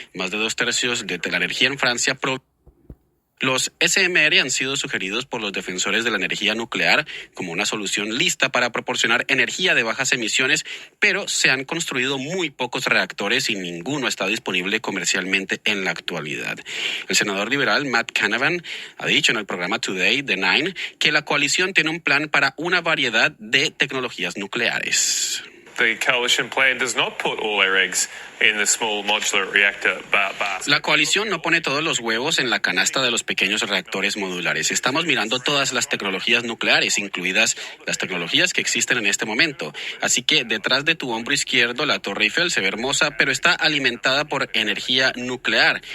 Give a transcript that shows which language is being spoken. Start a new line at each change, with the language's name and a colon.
Spanish: Más de 2/3 de la energía en Francia Los SMR han sido sugeridos por los defensores de la energía nuclear como una solución lista para proporcionar energía de bajas emisiones, pero se han construido muy pocos reactores y ninguno está disponible comercialmente en la actualidad. El senador liberal Matt Canavan ha dicho en el programa Today de Nine que la coalición tiene un plan para una variedad de tecnologías nucleares.
English: The coalition plan does not put all their eggs in the small modular reactor basket.
Spanish: La coalición no pone todos los huevos en la canasta de los pequeños reactores modulares. Estamos mirando todas las tecnologías nucleares, incluidas las tecnologías que existen en este momento. Así que detrás de tu hombro izquierdo, la Torre Eiffel se ve hermosa, pero está alimentada por energía nuclear.